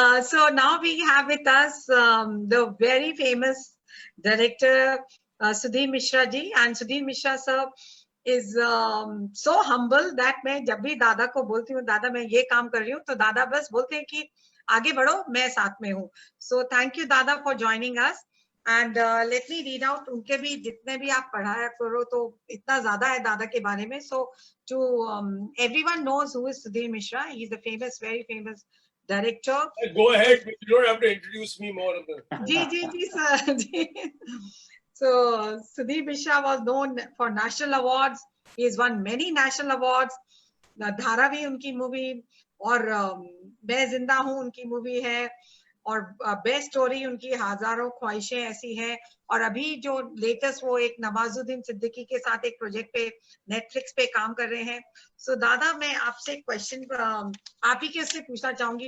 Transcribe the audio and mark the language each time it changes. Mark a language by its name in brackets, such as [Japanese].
[English] So now we have with us the very famous director Sudhir Mishra ji, and Sudhir Mishra sir is so humble that [Hindi] मैं जब भी दादा को बोलती हूँ दादा मैं ये काम कर रही हूँ, तो दादा बस बोलते हैं कि आगे बढ़ो, मैं साथ में हूँ. [English] So thank you दादा for joining us. And let me read out [Hindi] उनके भी जितने भी आप पढ़ाया करो तो इतना ज्यादा है दादा के बारे में. [English] So to everyone knows who is Sudhir Mishra. He's a famous, very famous director. Go ahead. You don't have to introduce me more. [Hindi] Ji sir. [English] So Sudhir Mishra was known for national awards. He has won many national awards. [Hindi] Dharavi उनकी movie और मैं जिंदा हूँ उनकी movie है और best story उनकी हजारों ख्वाहिशें ऐसी है. और अभी जो लेटेस्ट वो एक नवाजुद्दीन सिद्दीकी के साथ एक प्रोजेक्ट पे नेटफ्लिक्स पे काम कर रहे हैं. सो दादा मैं आपसे एक क्वेश्चन आप ही के से पूछना चाहूंगी.